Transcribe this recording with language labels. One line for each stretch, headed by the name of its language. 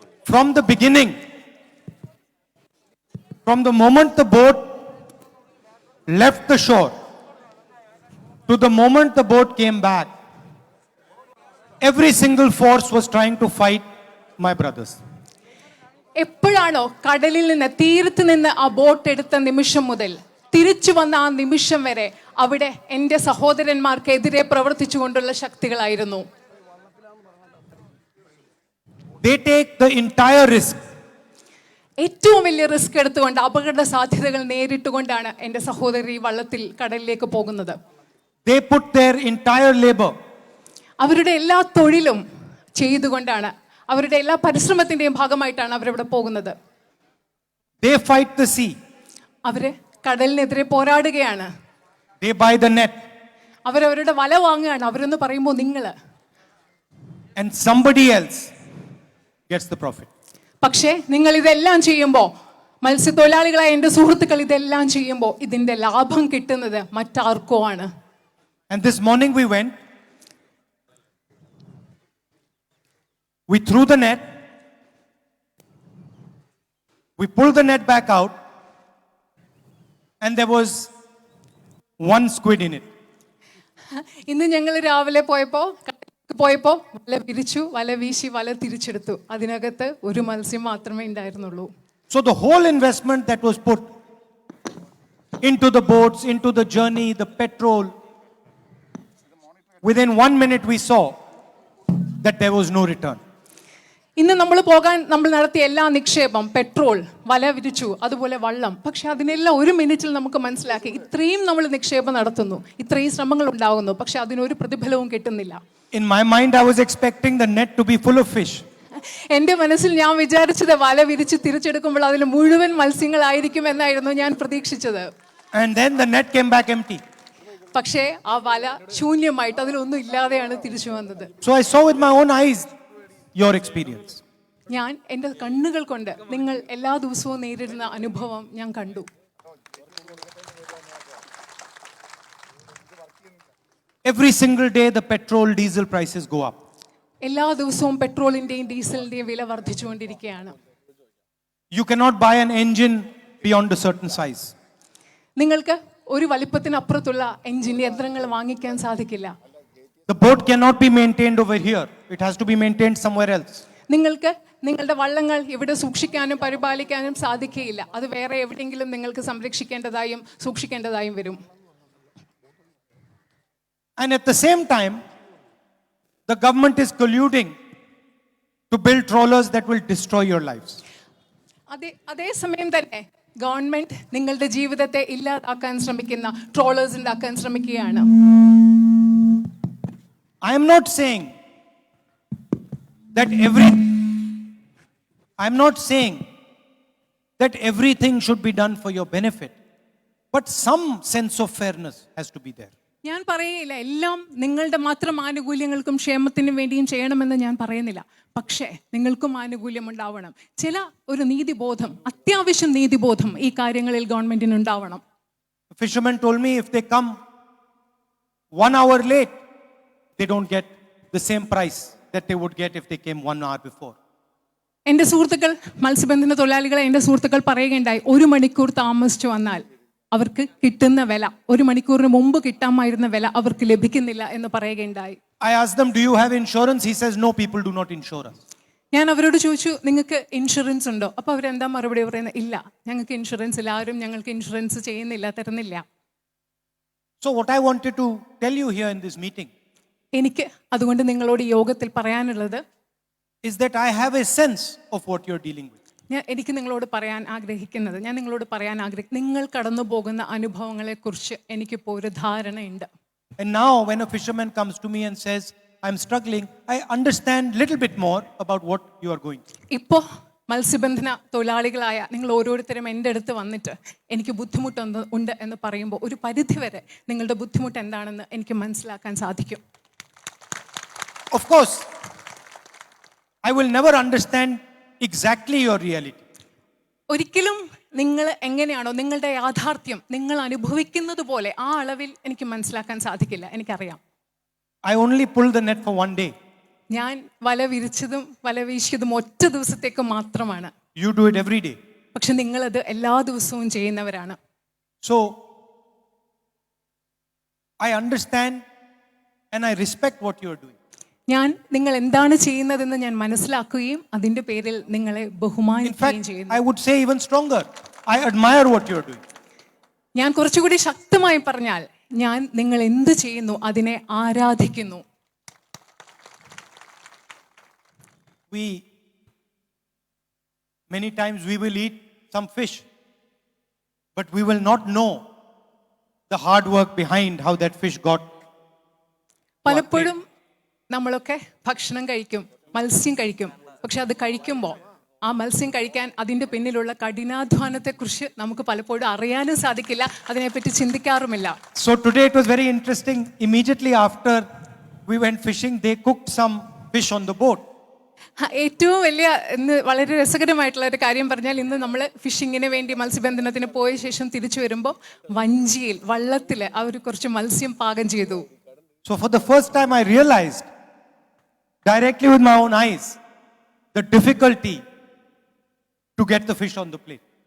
English: From the beginning, from the moment the boat left the shore to the moment the boat came back, every single force was trying to fight my brothers.
Malayalam: എപ്പോഴാണോ കടലിൽ നിന്ന്, തീരത്ത് നിന്ന് ആ boat എടുത്ത നിമിഷം മുതൽ തിരിച്ചു വന്ന ആ നിമിഷം വരെ അവിടെ എൻ്റെ സഹോദരന്മാർക്കെതിരെ പ്രവർത്തിച്ചുകൊണ്ടുള്ള ശക്തികളായിരുന്നു.
English: They take the entire risk.
Malayalam: ഏറ്റവും വലിയ റിസ്ക് എടുത്തുകൊണ്ട്, അപകട സാധ്യതകൾ നേരിട്ടുകൊണ്ടാണ് എൻ്റെ സഹോദരി വള്ളത്തിൽ കടലിലേക്ക് പോകുന്നത്.
English: They put their entire labor.
Malayalam: അവരുടെ എല്ലാ തൊഴിലും ചെയ്തുകൊണ്ടാണ്, അവരുടെ എല്ലാ പരിശ്രമത്തിന്റെയും ഭാഗമായിട്ടാണ് അവരവിടെ പോകുന്നത്.
English: They fight the sea.
Malayalam: അവര് കടലിനെതിരെ പോരാടുകയാണ്.
English: They buy the net.
Malayalam: അവരവരുടെ വല വാങ്ങുകയാണ്. അവരെന്ന് പറയുമ്പോൾ നിങ്ങള്.
English: And somebody else gets the profit.
Malayalam: പക്ഷേ നിങ്ങൾ ഇതെല്ലാം ചെയ്യുമ്പോൾ, മത്സ്യത്തൊഴിലാളികളായ എൻ്റെ സുഹൃത്തുക്കൾ ഇതെല്ലാം ചെയ്യുമ്പോൾ ഇതിന്റെ ലാഭം കിട്ടുന്നത് മറ്റാർക്കോ ആണ്.
English: And this morning we went, we threw the net, we pulled the net back out, and there was one squid in it.
Malayalam: ഇന്ന് ഞങ്ങൾ രാവിലെ പോയപ്പോ വല വിരിച്ചു, വല വീശി, വല തിരിച്ചെടുത്തു. അതിനകത്ത് ഒരു മത്സ്യം മാത്രമേ ഉണ്ടായിരുന്നുള്ളൂ.
English: So the whole investment that was put into the boats, into the journey, the petrol, within 1 minute we saw that there was no return.
Malayalam: ഇന്ന് നമ്മൾ നടത്തിയ എല്ലാ നിക്ഷേപം, പെട്രോൾ, വല വിരിച്ചു, അതുപോലെ വള്ളം, പക്ഷെ അതിനെല്ലാം 1 മിനിറ്റിൽ നമുക്ക് മനസ്സിലാക്കി ഇത്രയും നമ്മൾ നിക്ഷേപം നടത്തുന്നു, ഇത്രയും ശ്രമങ്ങൾ ഉണ്ടാകുന്നു, പക്ഷെ അതിനൊരു പ്രതിഫലവും കിട്ടുന്നില്ല.
English: In my mind I was expecting the net to be full of fish.
Malayalam: എന്റെ മനസ്സിൽ ഞാൻ വിചാരിച്ചത് വല വിരിച്ച് തിരിച്ചെടുക്കുമ്പോൾ അതിൽ മുഴുവൻ മത്സ്യങ്ങളായിരിക്കും എന്നായിരുന്നു ഞാൻ പ്രതീക്ഷിച്ചത്.
English: And then the net came back empty.
Malayalam: പക്ഷേ ആ വല ശൂന്യമായിട്ട് അതിലൊന്നും ഇല്ലാതെയാണ് തിരിച്ചു വന്നത്.
English: So I saw with my own eyes your experience.
Malayalam: ഞാൻ എൻ്റെ കണ്ണുകൾ കൊണ്ട് നിങ്ങൾ എല്ലാ ദിവസവും നേരിടുന്ന അനുഭവം ഞാൻ കണ്ടു.
English: Every single day the petrol, diesel prices go up.
Malayalam: എല്ലാ ദിവസവും പെട്രോളിന്റെയും ഡീസലിന്റെയും വില വർദ്ധിച്ചുകൊണ്ടിരിക്കുകയാണ്.
English: You cannot buy an engine beyond a certain size.
Malayalam: നിങ്ങൾക്ക് ഒരു വലിപ്പത്തിനപ്പുറത്തുള്ള എഞ്ചിൻ യന്ത്രങ്ങൾ വാങ്ങിക്കാൻ സാധിക്കില്ല.
English: The boat cannot be maintained over here. It has to be maintained somewhere else.
Malayalam: നിങ്ങൾക്ക് നിങ്ങളുടെ വള്ളങ്ങൾ ഇവിടെ സൂക്ഷിക്കാനും പരിപാലിക്കാനും സാധിക്കുകയില്ല. അത് വേറെ എവിടെയെങ്കിലും നിങ്ങൾക്ക് സംരക്ഷിക്കേണ്ടതായും സൂക്ഷിക്കേണ്ടതായും വരും.
English: And at the same time, the government is colluding to build trawlers that will destroy your lives.
Malayalam: അതേ സമയം തന്നെ ഗവൺമെന്റ് നിങ്ങളുടെ ജീവിതത്തെ ഇല്ലാതാക്കാൻ ശ്രമിക്കുന്ന ട്രോളേഴ്സ് ഉണ്ടാക്കാൻ ശ്രമിക്കുകയാണ്.
English: I am not saying that everything should be done for your benefit, but some sense of fairness has to be there.
Malayalam: ഞാൻ പറയില്ല എല്ലാം നിങ്ങളുടെ മാത്രം ആനുകൂല്യങ്ങൾക്കും ക്ഷേമത്തിനും വേണ്ടിയും ചെയ്യണമെന്ന് ഞാൻ പറയുന്നില്ല. പക്ഷേ നിങ്ങൾക്കും ആനുകൂല്യം ഉണ്ടാവണം. ചില ഒരു നീതിബോധം, അത്യാവശ്യം നീതിബോധം ഈ കാര്യങ്ങളിൽ ഗവൺമെന്റിന് ഉണ്ടാവണം.
English: The fisherman told me if they come 1 hour late, they don't get the same price that they would get if they came 1 hour before.
Malayalam: എൻ്റെ സുഹൃത്തുക്കൾ, മത്സ്യബന്ധന തൊഴിലാളികളെ എൻ്റെ സുഹൃത്തുക്കൾ പറയുകയുണ്ടായി, 1 മണിക്കൂർ താമസിച്ചു വന്നാൽ അവർക്ക് കിട്ടുന്ന വില, 1 മണിക്കൂറിന് മുമ്പ് കിട്ടാമായിരുന്ന വില അവർക്ക് ലഭിക്കുന്നില്ല എന്ന് പറയുകയുണ്ടായി.
English: I asked them, do you have insurance? He says, no, people do not insure us.
Malayalam: ഞാൻ അവരോട് ചോദിച്ചു, നിങ്ങൾക്ക് ഇൻഷുറൻസ് ഉണ്ടോ? അപ്പൊ അവരെന്താ മറുപടി പറയുന്നത്? ഇല്ല, ഞങ്ങൾക്ക് ഇൻഷുറൻസ് ഇല്ല, ആരും ഞങ്ങൾക്ക് ഇൻഷുറൻസ് ചെയ്യുന്നില്ല, തരുന്നില്ല.
English: So what I wanted to tell you here in this meeting
Malayalam: എനിക്ക് അതുകൊണ്ട് നിങ്ങളോട് യോഗത്തിൽ പറയാനുള്ളത്
English: is that I have a sense of what you're dealing with.
Malayalam: എനിക്ക് നിങ്ങളോട് പറയാൻ ആഗ്രഹിക്കുന്നത്, നിങ്ങൾ കടന്നു പോകുന്ന അനുഭവങ്ങളെ കുറിച്ച് എനിക്കിപ്പോൾ ഒരു ധാരണയുണ്ട്.
English: And now when a fisherman comes to me and says, I'm struggling, I understand little bit more about what you are going through.
Malayalam: ഇപ്പോൾ മത്സ്യബന്ധന തൊഴിലാളികളായ നിങ്ങൾ ഓരോരുത്തരും എൻ്റെ അടുത്ത് വന്നിട്ട് എനിക്ക് ബുദ്ധിമുട്ടുണ്ട് എന്ന് പറയുമ്പോൾ ഒരു പരിധിവരെ നിങ്ങളുടെ ബുദ്ധിമുട്ട് എന്താണെന്ന് എനിക്ക് മനസ്സിലാക്കാൻ സാധിക്കും.
English: Of course, I will never understand exactly your reality.
Malayalam: ഒരിക്കലും നിങ്ങൾ എങ്ങനെയാണോ നിങ്ങളുടെ യാഥാർത്ഥ്യം നിങ്ങൾ അനുഭവിക്കുന്നത് പോലെ ആ അളവിൽ എനിക്ക് മനസ്സിലാക്കാൻ സാധിക്കില്ല, എനിക്കറിയാം.
English: I only pull the net for 1 day.
Malayalam: ഞാൻ വല വിരിച്ചതും വല വീശിയതും ഒറ്റ ദിവസത്തേക്ക് മാത്രമാണ്.
English: You do it every day.
Malayalam: പക്ഷെ നിങ്ങളത് എല്ലാ ദിവസവും ചെയ്യുന്നവരാണ്.
English: So I understand and I respect what you are doing.
Malayalam: ഞാൻ നിങ്ങൾ എന്താണ് ചെയ്യുന്നതെന്ന് ഞാൻ മനസ്സിലാക്കുകയും അതിന്റെ പേരിൽ നിങ്ങളെ
English: In
Malayalam: ബഹുമാനിക്കുകയും
English: fact,
Malayalam: ചെയ്യുന്നു.
English: I would say even stronger. I admire what you are doing.
Malayalam: ഞാൻ കുറച്ചുകൂടി ശക്തമായി പറഞ്ഞാൽ ഞാൻ നിങ്ങൾ എന്ത് ചെയ്യുന്നു അതിനെ ആരാധിക്കുന്നു.
English: Many times we will eat some fish, but we will not know the hard work behind how that fish got.
Malayalam: പലപ്പോഴും നമ്മളൊക്കെ ഭക്ഷണം കഴിക്കും, മത്സ്യം കഴിക്കും. പക്ഷെ അത് കഴിക്കുമ്പോൾ ആ മത്സ്യം കഴിക്കാൻ അതിൻ്റെ പിന്നിലുള്ള കഠിനാധ്വാനത്തെക്കുറിച്ച് നമുക്ക് പലപ്പോഴും അറിയാനും സാധിക്കില്ല, അതിനെപ്പറ്റി ചിന്തിക്കാറുമില്ല.
English: So today it was very interesting. Immediately after we went fishing, they cooked some fish on the boat.
Malayalam: ഏറ്റവും വലിയ ഇന്ന് വളരെ രസകരമായിട്ടുള്ള ഒരു കാര്യം പറഞ്ഞാൽ, ഇന്ന് നമ്മൾ ഫിഷിങ്ങിന് വേണ്ടി മത്സ്യബന്ധനത്തിന് പോയ ശേഷം തിരിച്ചു വരുമ്പോൾ വഞ്ചിയിൽ വള്ളത്തിൽ അവർ കുറച്ച് മത്സ്യം പാകം ചെയ്തു.
English: So for the first time I realized directly with my own eyes the difficulty to get the fish on the plate.